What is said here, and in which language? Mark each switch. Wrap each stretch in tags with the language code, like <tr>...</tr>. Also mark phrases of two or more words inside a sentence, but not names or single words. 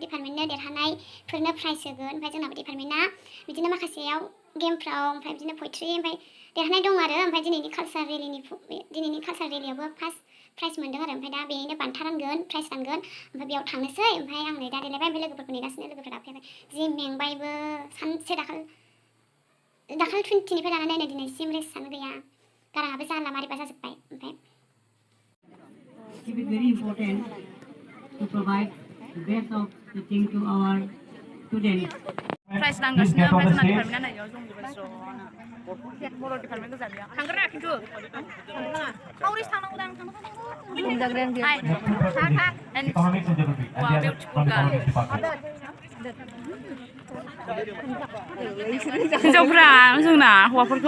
<brx>डिपार्टमेन्टनो देरहानायफोरनो प्राइज होगोन ओमफ्राय जोंनाबो डिपार्टमेन्टआ बिदिनो माखासेयाव गेमफ्राव ओमफ्राय बिदिनो पयट्रि ओमफ्राय देरहानाय दं आरो ओमफ्राय दिनैनि कालचार रेलियावबो फार्स्ट प्राइज मोनदों आरो ओमफ्राय दा बेनिनो बान्था रानगोन प्राइज रानगोन ओमफ्य बेयाव थांनोसै ओमफ्राय आं नै दा देलायबाय ओमफ्राय लोगोफोरखौ नेगासिनो लोगोफोरा दाफैबाय जि मेंबायबो सानसे दाखालि 20निफ्राय लानानै नै दिनैसिम रेस्टआनो गैया गाराङाबो जाला मारैबा जाजोब्बाय ओमफ्राय</brx> <en>It is very important to provide the best of teaching to our students.</en> <brx>प्राइज रानगासिनो ओमफ्राय जोंना डिपार्टमेन्टआ नायाव दंजोबो ज'नो बर' डिपार्टमेन्ट गोजा बेयाव थांगोन ना खिन्थु सावरिसो थांनांगौ दां हिन्जावफ्रा जोंना हौवाफोरखौ</brx>